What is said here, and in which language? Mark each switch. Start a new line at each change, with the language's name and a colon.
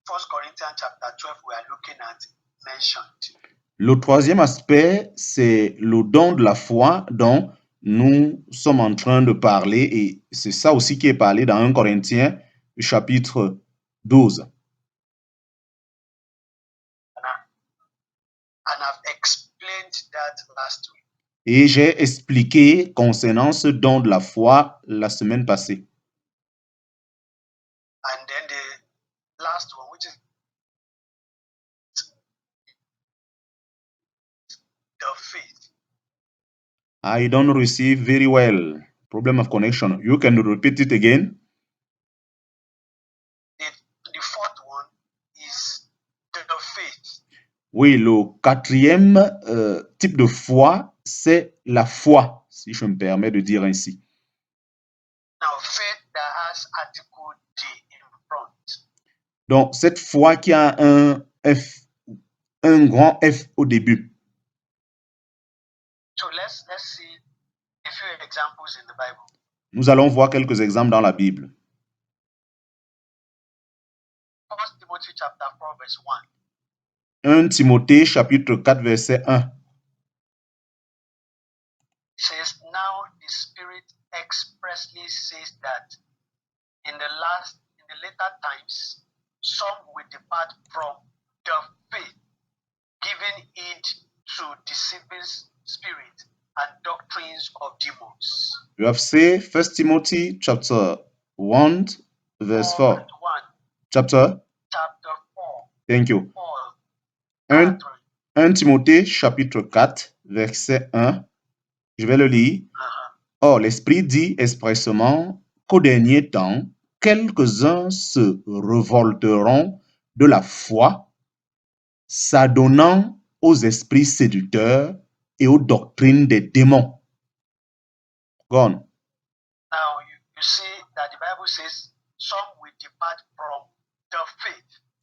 English: Corinthians chapter 12 we are looking at mentioned.
French: Le troisième aspect, c'est le don de la foi dont nous sommes en train de parler et c'est ça aussi qui est parlé dans 1 Corinthiens chapitre 12.
English: And I've explained that last week.
French: Et j'ai expliqué concernant ce don de la foi la semaine passée.
English: And then the last one, which is the faith. I don't receive very well. Problem of connection. You can repeat it again. The fourth one is the faith.
French: Oui, le quatrième type de foi, c'est la foi, si je me permets de dire ainsi.
English: Now, faith that has article D in front.
French: Donc, cette foi qui a un F, un grand F au début.
English: So let's see a few examples in the Bible.
French: Nous allons voir quelques exemples dans la Bible.
English: 1 Timothy chapter 4 verse 1.
French: 1 Timothée chapitre 4 verset 1.
English: Says, now the Spirit expressly says that in the later times, some will depart from the faith, giving heed to deceiving spirits and doctrines of demons. You have said 1 Timothy chapter 1 verse 4. 1. Chapter? Chapter 4. Thank you. 4.
French: 1 Timothée chapitre 4 verset 1. Je vais le lire. Or, l'Esprit dit expressément qu'au dernier temps, quelques-uns se révolteront de la foi, s'adonnant aux esprits séducteurs et aux doctrines des démons.
English: Go on. Now, you see that the Bible says some will depart from the faith.